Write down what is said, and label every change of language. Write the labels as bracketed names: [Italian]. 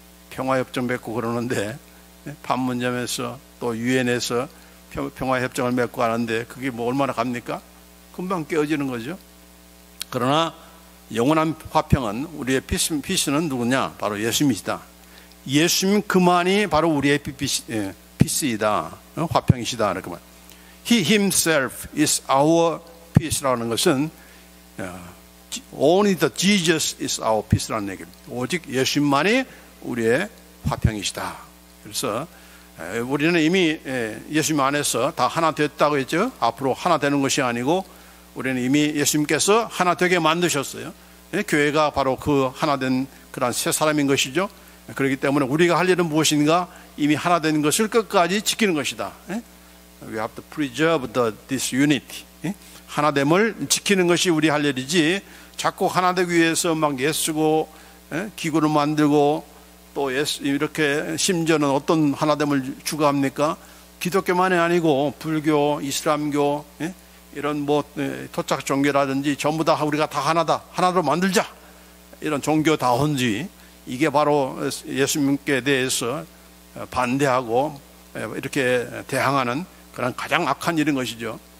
[Korean] 평화협정 맺고 그러는데, 판문점에서 또 유엔에서 평화협정을 맺고 하는데 그게 뭐 얼마나 갑니까? 금방 깨어지는 거죠. 그러나 영원한 화평은, 우리의 피스는 누구냐? 바로 예수님이시다. 예수님 그만이 바로 우리의 피스이다. 화평이시다. 이렇게 말. [English] He himself is our peace라는 것은 only the Jesus is our peace라는 얘기입니다. [Korean] 오직 예수님만이 우리의 화평이시다. 그래서 우리는 이미 예수님 안에서 다 하나 됐다고 했죠. 앞으로 하나 되는 것이 아니고 우리는 이미 예수님께서 하나 되게 만드셨어요. 교회가 바로 그 하나 된 그런 새 사람인 것이죠. 그렇기 때문에 우리가 할 일은 무엇인가? 이미 하나 된 것을 끝까지 지키는 것이다. [English] We have to preserve this unity. [Korean] 하나됨을 지키는 것이 우리 할 일이지, 자꾸 하나 되기 위해서 막 애쓰고 기구를 만들고 또 이렇게, 심지어는 어떤 하나됨을 추구합니까? 기독교만이 아니고 불교, 이슬람교, 이런 뭐 토착 종교라든지 전부 다 우리가 다 하나로 만들자, 이런 종교다원주의, 이게 바로 예수님께 대해서 반대하고 이렇게 대항하는 그런 가장 악한 일인 것이죠.